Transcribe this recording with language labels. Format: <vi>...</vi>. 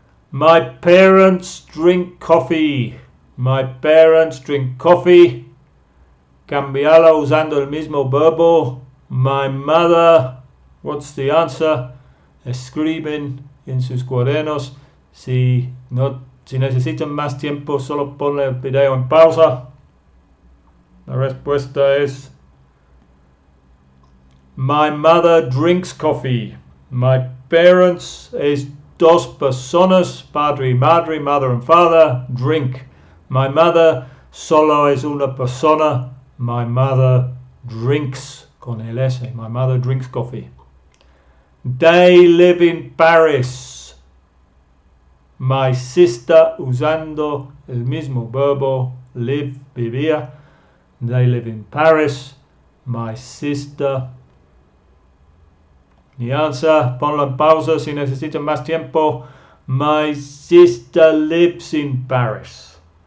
<en>My parents drink coffee. My parents drink coffee.</en> <es>Cambiarlo usando el mismo verbo.</es> <en>My mother. What's the answer?</en> <es>Escriben en sus cuadernos. Si necesitan más tiempo, solo ponle el video en pausa. La respuesta es</es> <en>my mother drinks coffee.</en> <es>My parents es dos personas, padre y madre,</es> <en>mother and father, drink.</en> <es>My mother solo es una persona.</es> <en>My mother drinks</en> <es>con el S.</es> <en>My mother drinks coffee. They live in Paris.</en> <es>My sister, usando el mismo verbo, live, vivía.</es> <en>They live in Paris. My sister.</en> <es>Mi answer, ponlo en pausa si necesitan más tiempo.</es> <en>My sister lives in Paris.</en>